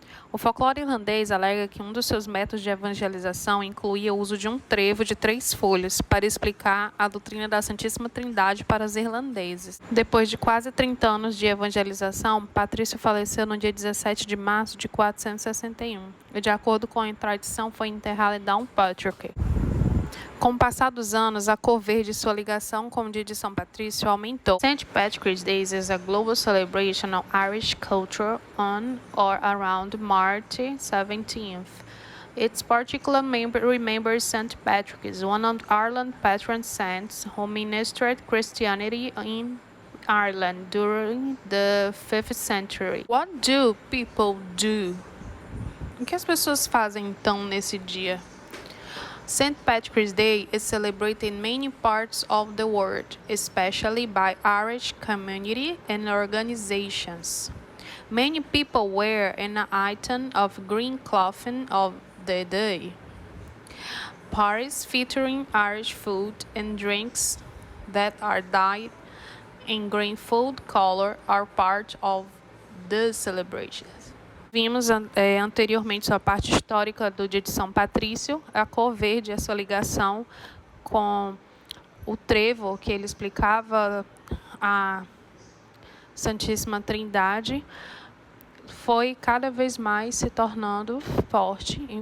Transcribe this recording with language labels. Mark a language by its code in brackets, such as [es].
[pt] O folclore irlandês alega que um dos seus métodos de evangelização incluía o uso de um trevo de 3 folhas para explicar a doutrina da Santíssima Trindade para os irlandeses. Depois de quase 30 anos de evangelização, Patrício faleceu no dia 17 de março de 461 e, de acordo com a tradição, foi enterrado em Downpatrick. Com o passar dos anos, a cor verde e sua ligação com o dia de São Patrício aumentou. [en] St. Patrick's Day is a global celebration of Irish culture on or around March 17th. Its particular remembers St. Patrick, one of Ireland's patron saints who ministered Christianity in Ireland during the 5th century. What do people do? [pt] O que as pessoas fazem então nesse dia? [en] St. Patrick's Day is celebrated in many parts of the world, especially by Irish community and organizations. Many people wear an item of green clothing of the day. Parties featuring Irish food and drinks that are dyed in green food color are part of the celebrations. [pt] Vimos anteriormente a parte histórica do dia de São Patrício, a cor verde, a sua ligação com o trevo que ele explicava a Santíssima Trindade, foi cada vez mais se tornando forte.